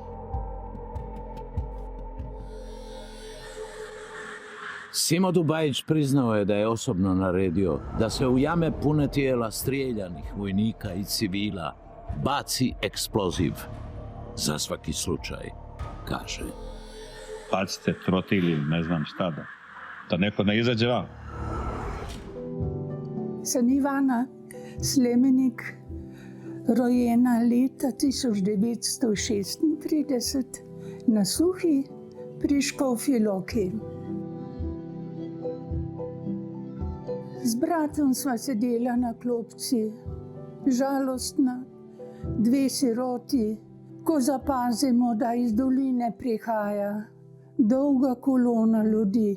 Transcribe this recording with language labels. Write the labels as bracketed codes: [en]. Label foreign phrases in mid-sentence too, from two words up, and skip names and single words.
[hr] Simo Dubajić priznao je da je osobno naredio da se u jame pune tijela strijeljanih vojnika i civila baci eksploziv za svaki slučaj, kaže. Bacite trotil ili ne znam šta da neko ne izađe van. [sl] Sem Ivana Slemenik, rojena leta 1936 na Suhi pri Škofji Loki. Z bratom sva sedela na klopci, žalostna, 2 siroti, ko zapazimo, da iz doline prihaja dolga kolona ljudi.